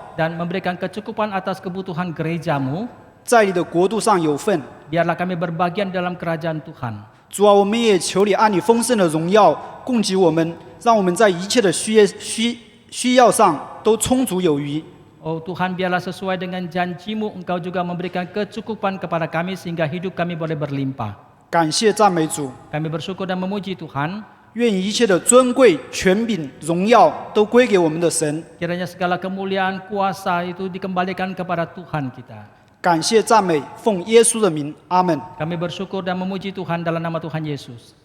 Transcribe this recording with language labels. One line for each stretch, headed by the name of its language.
Indonesian: Dan memberikan kecukupan atas kebutuhan gerejamu.
Chinese: 在你的国度上有份。
Indonesian: Biarlah kami berbagian dalam kerajaan Tuhan.
Chinese: 主啊，我们也求你按你丰盛的荣耀供给我们，让我们在一切的需要上都充足有余。
Indonesian: Oh Tuhan, biarlah sesuai dengan janji-Mu, Engkau juga memberikan kecukupan kepada kami sehingga hidup kami boleh berlimpah.
Chinese: 感谢赞美主，
Indonesian: Kami bersyukur dan memuji Tuhan.
Chinese: 愿一切的尊贵、权柄、荣耀都归给我们的神。
Indonesian: Kiranya segala kemuliaan, kuasa itu dikembalikan kepada Tuhan kita.
Chinese: 感谢赞美，奉耶稣的名，阿门。
Indonesian: Kami bersyukur dan memuji Tuhan dalam nama Tuhan Yesus.